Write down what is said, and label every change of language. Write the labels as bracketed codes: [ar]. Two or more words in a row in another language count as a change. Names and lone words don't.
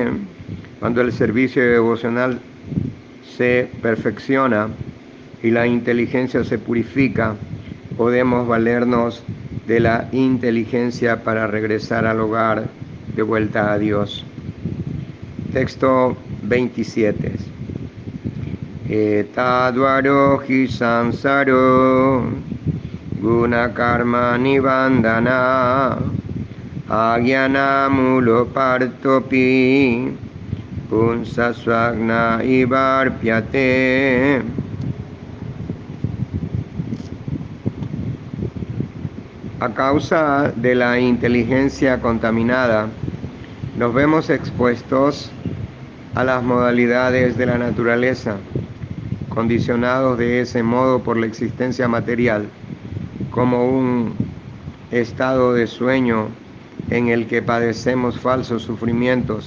[es] Cuando el servicio devocional se perfecciona y la inteligencia se purifica, podemos valernos de la inteligencia para regresar al hogar, de vuelta a Dios. Texto 27. [sa] Etadvaro hi samsaro guna karma nibandhana agyana mulo partopi punsa swagna ivarpyate. [es] A causa de la inteligencia contaminada, nos vemos expuestos a las modalidades de la naturaleza, condicionados de ese modo por la existencia material, como un estado de sueño en el que padecemos falsos sufrimientos.